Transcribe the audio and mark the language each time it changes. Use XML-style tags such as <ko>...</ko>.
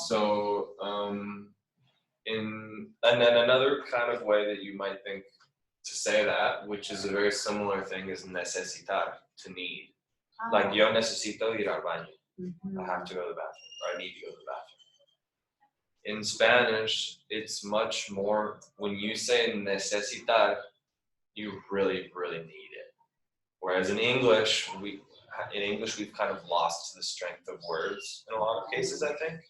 <en>So, and then another kind of way that you might think to say that, which is a very similar thing, is necesitar, to need.</en> <es>Like, yo necesito ir al baño.</es> <en>I have to go to the bathroom, or I need to go to the bathroom. In Spanish, it's much more, when you say necesitar, you really, really need it. Whereas in English, we've kind of lost the strength of words in a lot of cases, I think.</en>